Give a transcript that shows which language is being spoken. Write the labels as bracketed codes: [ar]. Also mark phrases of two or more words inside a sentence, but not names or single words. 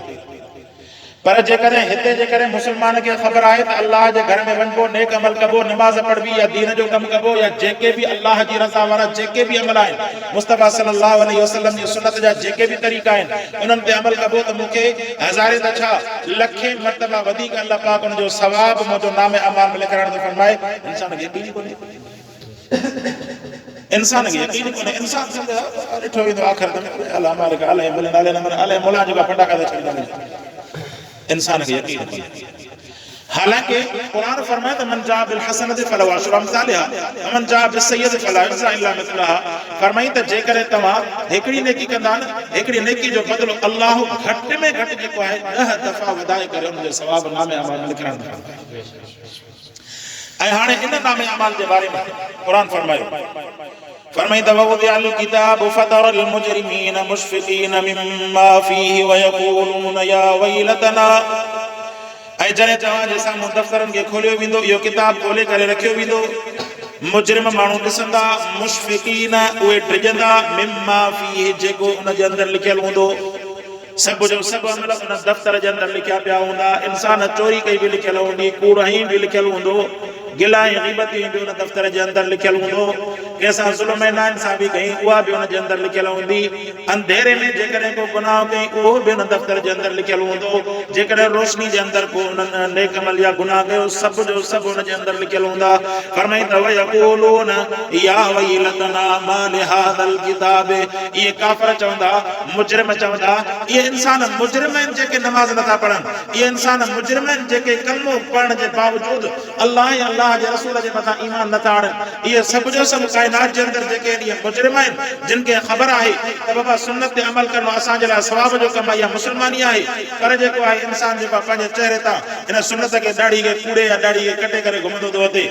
[sd] पर जेकॾहिं हिते जेकॾहिं मुस्लमान खे ख़बर आहे त अल्लाह जे घर में वञिबो नेक अमल कबो नमाज़ पढ़बी या दीन जो कमु कबो या जेके बि अल्लाह जी रज़ा वारा जेके बि अमल आहिनि मुस्तफ़ा [ar] صلى الله عليه وسلم [sd] जी सुन्नत जा जेके बि तरीक़ा आहिनि उन्हनि ते अमल कबो त मूंखे हज़ारे त छा लखे मरतबा वधीक अल्लाह पाक उन जो सवाब मुंहिंजो नामे अमाल में लिखाइण थो फरमाए। इंसान खे यकीन कोन्हे, इंसान खे यकीन कोन्हे। इंसान ॾिठो वेंदो आख़िर में अल्लाह मालिक अलाए मिलन अलाए न मिलन अलाए मोला जेका फटाका त छॾींदा इंसान खे यकीन कोन्हे। हालांकि कुरान फरमाए त [ar] من جاء بالحسنة فله عشر أمثالها ومن جاء بالسيئة فلا يجزى إلا مثلها. [sd] फरमाई त जेकर तव्हां हिकड़ी नेकी कंदा न हिकड़ी नेकी जो बदलो अल्लाह घटि में घटि जेको आहे 10 दफ़ा वधाए करे उन जो सवाब नामे अमाल में लिखण। ऐं हाणे इन नामे अमाल जे बारे में कुरान फरमायो फरमाई त [ar] ووضع الكتاب فترى المجرمين مشفقين مما فيه ويقولون يا ويلتنا. [sd] ऐं जॾहिं तव्हांजे साम्हूं दफ़्तरनि खे खोलियो वेंदो इहो किताब खोले करे रखियो वेंदो मुजरिम माण्हू ॾिसंदा मुशफिकीन उहे ड्रिजंदा [ar] مما فيه [sd] जेको उन जे अंदरि लिखियलु हूंदो। सब जो सब अमल उन दफ़्तर जे अंदरि लिखिया पिया हूंदा। इंसान चोरी कई बि लिखियलु हूंदी कूड़ हई बि लिखियलु हूंदो गिला ऐं ग़ीबत बि उन दफ़्तर जे अंदरि लिखियलु हूंदो। कंहिंसां ज़ुल्म ऐं नाइंसाफ़ी कई उहा बि उन जे अंदरि लिखियलु हूंदी। अंधेरे में जेकॾहिं को गुनाह कई उहो बि उन दफ़्तर जे अंदरि लिखियलु हूंदो। जेकॾहिं रोशनी जे अंदरि को उन्हनि नेक अमल या गुनाह कयो सभु जो सभु उन जे अंदरि लिखियलु हूंदा। फरमाई त [ar] ويقولون يا ويلتنا ما لهذا الكتاب. [sd] इहे काफ़िर चवंदा मुजरिम चवंदा इहे इंसान मुजरिम आहिनि जेके नमाज़ नथा पढ़नि इहे इंसान मुजरिम आहिनि जेके कलमो पढ़ण जे बावजूदि अल्लाह ऐं अल्लाह जे रसूल जे मथां ईमान नथा आणनि। इहे सभु जो सभु काइनात जे अंदरि जेके इहे मुजरिम आहिनि जिन खे ख़बर आहे त बाबा सुन्नत ते अमल करणो असांजे लाइ सवाब जो कमु आहे या मुस्लमानी आहे पर जेको आहे इंसान जेको पंहिंजे चहिरे तां हिन सुन्नत खे ॾाढी खे कूड़े या ॾाढी खे कटे करे घुमंदो थो अचे।